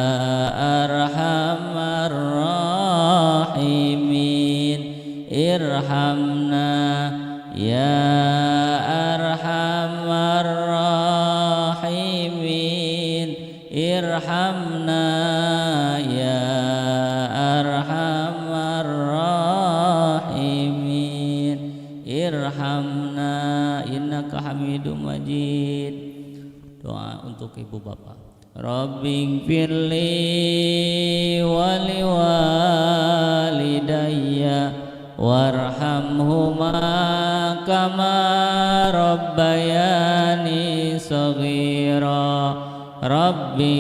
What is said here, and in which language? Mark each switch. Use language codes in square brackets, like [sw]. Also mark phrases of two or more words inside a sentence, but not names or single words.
[ar] أرحم الراحمين، ارحمنا يا أرحم الراحمين، ارحمنا يا أرحم الراحمين، ارحمنا إنك حميد مجيد. [id] Doa untuk ibu bapak. [ar] رب اغفر لي ولوالدي وارحمهما كما ربياني صغيرا.